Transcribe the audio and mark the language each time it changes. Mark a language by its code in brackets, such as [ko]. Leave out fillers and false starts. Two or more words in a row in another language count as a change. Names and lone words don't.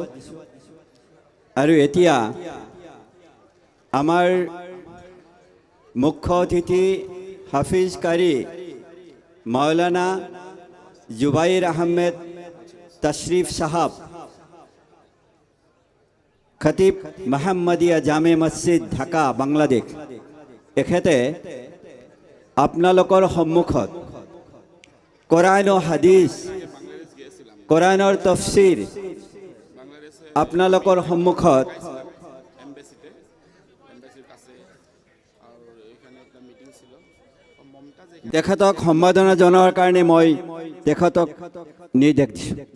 [as] আৰু এতিয়া আমাৰ মুখ্য অতিথি হাফিজ কাৰী মৌলানা জুবাইৰ আহমেদ তাশরিফ সাহাব, খতিব মোহাম্মদিয়া জামে মছজিদ ঢাকা বাংলাদেশ, এখেতে আপোনালোকৰ সন্মুখত কোরআন ও হাদিস, কোরআনৰ তফসিৰ আপোনালোকৰ সন্মুখত তেখেতক সম্বোধনা জনোৱাৰ কাৰণে মই তেখেতক নিৰ্দেশ দিছোঁ।